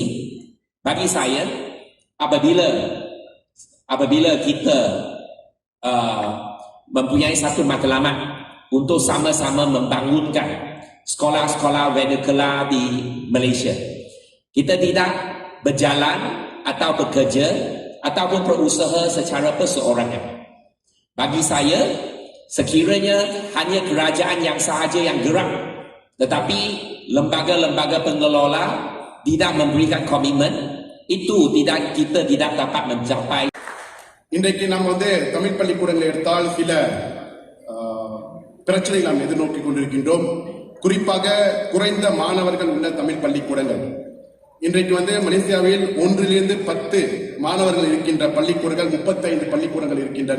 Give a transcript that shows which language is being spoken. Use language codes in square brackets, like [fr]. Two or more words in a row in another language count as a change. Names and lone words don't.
[ms] Bagi saya, apabila kita mempunyai satu matlamat untuk sama-sama membangunkan sekolah-sekolah vernacular di Malaysia, kita tidak berjalan atau bekerja ataupun berusaha secara perseorangan. Bagi saya, sekiranya hanya kerajaan yang sahaja yang gerak, tetapi lembaga-lembaga pengelola tidak memberikan komitmen, itu kita tidak dapat mencapai. [ta] இன்றைக்கு நாம் தமிழ் பள்ளிக்கூடங்களை எடுத்தால் சில பிரச்சனைகளை நாம் எதிர்நோக்கி கொண்டிருக்கின்றோம். குறிப்பாக குறைந்த மாணவர்கள் உள்ள தமிழ் பள்ளிக்கூடங்கள். இன்றைக்கு மலேசியாவில் 1லிருந்து 10 மாணவர்கள் இருக்கின்ற பள்ளிக்கூடங்கள் 35 பள்ளிக்கூடங்கள் இருக்கின்றன.